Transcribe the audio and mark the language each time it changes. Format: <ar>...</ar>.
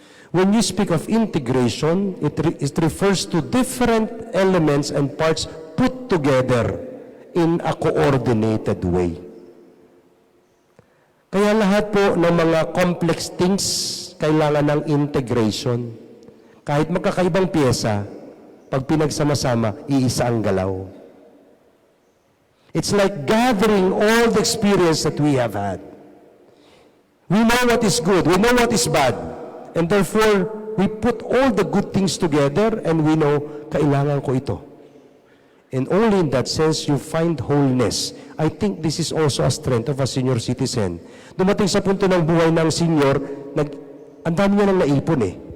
<en>When you speak of integration, it refers to different elements and parts put together in a coordinated way.</en> <tl>Kaya lahat po ng mga</tl> <en>complex things</en> <tl>kailangan ng integration. Kahit magkakaibang pyesa, pag pinagsama-sama, iisa ang galaw.</tl> <en>It's like gathering all the experience that we have had. We know what is good, we know what is bad, and therefore, we put all the good things together and we know,</en> <tl>kailangan ko ito.</tl> <en>And only in that sense, you find wholeness. I think this is also a strength of a senior citizen.</en> <tl>Dumating sa punto ng buhay ng senior, ang dami niya nang naipon eh.</tl>